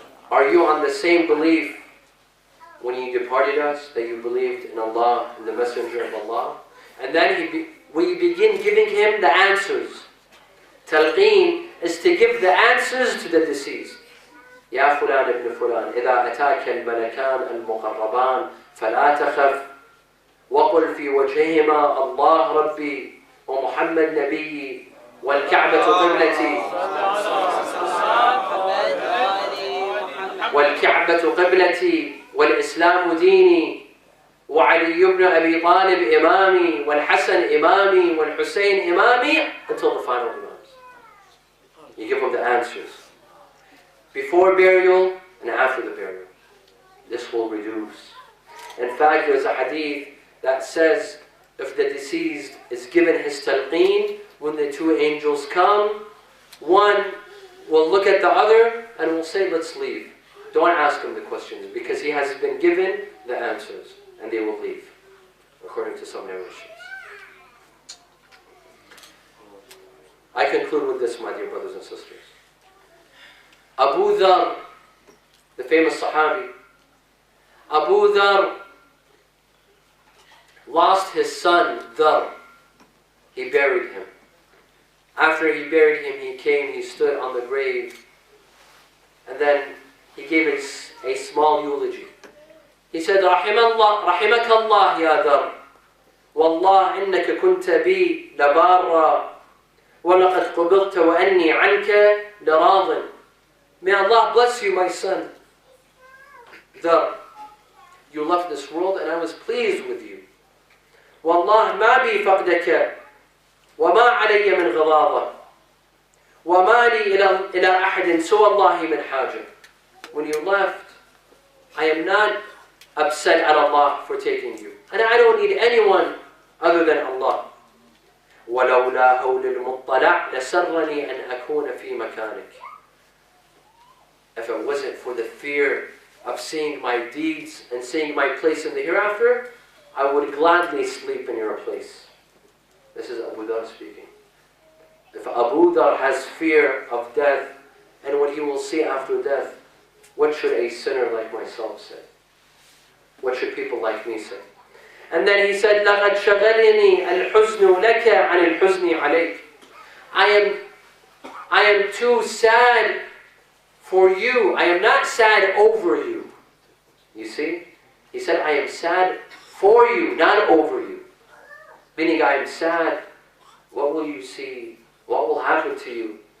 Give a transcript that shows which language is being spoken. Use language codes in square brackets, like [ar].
[en] Are you on the same belief when you departed us, that you believed in Allah and the Messenger of Allah? And then we begin giving him the answers. Talqeen is to give the answers to the deceased. [ar] يا فلان ابن فلان إذا أتاك الملكان المقربان فلا تخف وقل في وجههما الله ربي ومحمد نبيي والكعبة قبلتي والكعبة قبلتي والإسلام ديني وعلي بن أبي طالب إمامي والحسن إمامي والحسين إمامي [en] until the final imams. You give them the answers. Before burial and after the burial. This will reduce. In fact, there's a hadith that says if the deceased is given his talqeen, when the two angels come, one will look at the other and will say, let's leave. Don't ask him the questions because he has been given the answers and they will leave, according to some narrations. I conclude with this, my dear brothers and sisters. Abu Dhar, the famous Sahabi, Abu Dhar lost his son, Dhar. He buried him. After he buried him, he came, he stood on the grave, and then he gave a small eulogy. He said, [ar] رحمك الله يا ذر والله إنك كنت بي لبارا ولقد قبضت وأني عنك لراض. [en] May Allah bless you, my son. Dhar, you left this world and I was pleased with you. [ar] والله ما بي فقدك وما علي من غضاضة وما لي إلى أحد سوى الله من حاجة. [en] When you left, I am not upset at Allah for taking you. And I don't need anyone other than Allah. [ar] ولولا هول المطلع لسرني أن أكون في مكانك. [en] If it wasn't for the fear of seeing my deeds and seeing my place in the hereafter, I would gladly sleep in your place. This is Abu Dhar speaking. If Abu Dhar has fear of death and what he will see after death, what should a sinner like myself say? What should people like me say? And then he said, [ar] لَقَدْ شَغَلِنِي الْحُزْنُ لَكَ عَنِ الْحُزْنِ عَلَيْكَ. [en] I am too sad for you. I am not sad over you. You see? He said, I am sad for you, not over you. Meaning, I am sad. What will you see? What will happen to you?